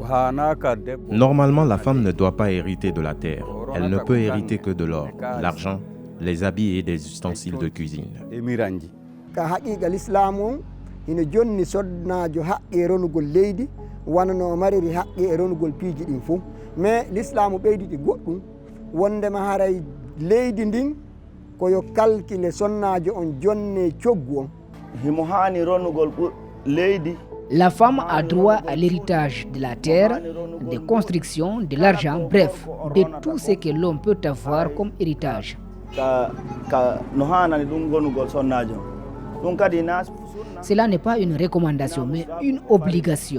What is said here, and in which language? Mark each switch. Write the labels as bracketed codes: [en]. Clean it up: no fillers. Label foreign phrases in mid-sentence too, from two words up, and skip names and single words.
[fr] Normalement, la femme ne doit pas hériter de la terre. Elle ne peut hériter que de l'or, l'argent, les habits et des ustensiles de cuisine. mais l'islam [ff] ɓeyditi goɗɗum wondema haray leydi ndin koyo calcule sonnajo on jonne coggu on himo hani ronugol leydi. [fr] La femme a droit à l'héritage de la terre, des constructions, de l'argent, bref, de tout ce que l'homme peut avoir comme héritage. Cela n'est pas une recommandation, mais une obligation.